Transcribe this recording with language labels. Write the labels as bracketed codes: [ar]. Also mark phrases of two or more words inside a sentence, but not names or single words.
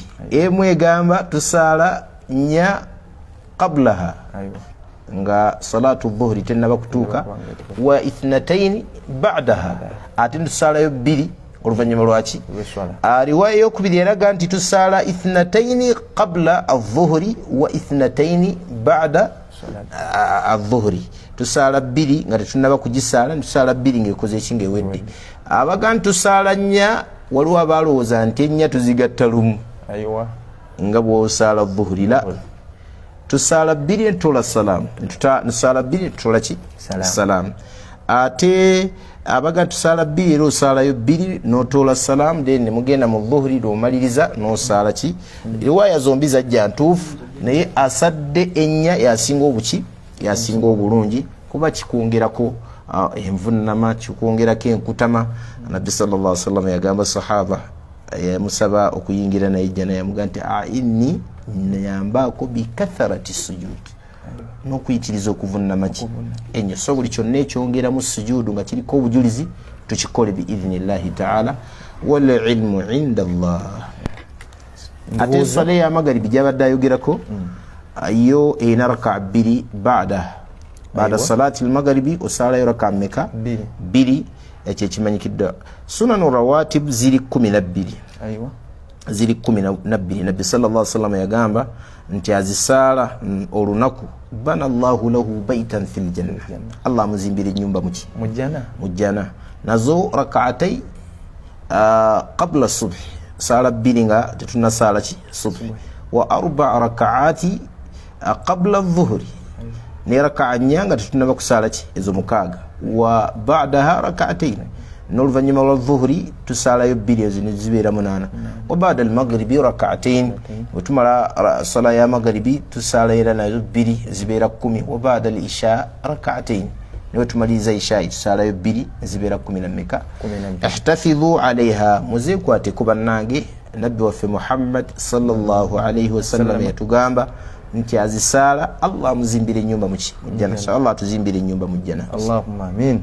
[lg] Emu egamba tusaala nya qablaha nga [ar] صلاة الظهر [lg] tennaba kutuuka, [ar] واثنتين بعدها [lg] ate tusaalayo bbiri oluvannyuma lwaki? Riwaya eyokubiri eraga nti tusaala [ar] اثنتين قبل الظهر واثنتين بعد الظهر. [lg] Tusaala bbiri nga tetunnaba kugisaala, tusaala bbiri ng'ekoze ekinga ewedde. Abaga nti tusaala nnya waliwo abalowooza nti ennya tuzigatta lumu nga bw'osaala dhuhuri. La, tusaala bbiri ne tutola salaamu, tusaala bbiri ne tutola ki? Salaamu. Ate abaga tusaala bbiri era osaalayo bbiri n'otoola salaamu, then ne mugenda mu dhuhuri lw'omaliriza n'osaala ki? Riwaya zombi zajja ntuufu, naye asadde ennya yasinga obuki? Yasinga obulungi, kuba kikwongerako envunama, kikwongerako enkutama. Nabbi [ar] صلى الله عليه وسلم [lg] yagamba sahaba yamusaba okuyingira naye jjana, yamuga nti inni nyambaako [ar] بكثرة السجود, [lg] n'okuyitiriza okuvunama ki? Ennyo. So buli kyonna ekyongeramu sujudu nga kiriko obujulizi tukikole [ar] بإذن الله تعالى, والعلم عند الله. [lg] Ate swala ya magaribi gyabadde ayogerako yo eyina raka bbiri [ar] بعد صلاة المغرب [lg] osalayo raka mmeka? Bbiri. Ekyo kimanyikiddwa. [ar] السنن الرواتب [lg] ziri 12. Ziri 12. Nabbi [ar] صلى الله عليه وسلم [lg] yagamba nti azisaala olunaku [ar] بنى الله له بيتا في الجنة, [lg] Allah muzimbire nyumba muki? Mujjana. Nazo [ar] ركعتي قبل الصبح, [lg] sala bbiri nga tetuna sala ki? Subh. [ar] و4 ركعات قبل الظهر, [lg] ne raka'a nyanga tetunaba kusala ki? Ezo mukaaga. [ar] وبعدها ركعتين, [lg] n'oluvannyuma lwa dhuhri tusaalayo bbiri ezo ne zibeera 8. [ar] وبعد المغرب ركعتين, [lg] bwe tumala sala ya maghribi tusaala era nazo bbiri zibeera 10. [ar] وبعد العشاء ركعتين, [lg] ne tumaliza isha tusaalayo bbiri zibeera 10 na mmeka? [ar] احتفظوا عليها, [lg] muzeekwate ku bannange. Nabbi waffe Muhammad [ar] صلى الله عليه وسلم [lg] yatugamba nti azisaala Allah muzimbire nyumba muki? Mujjana. So Allah tuzimbire nyumba mujjana. [ar] اللهم آمين.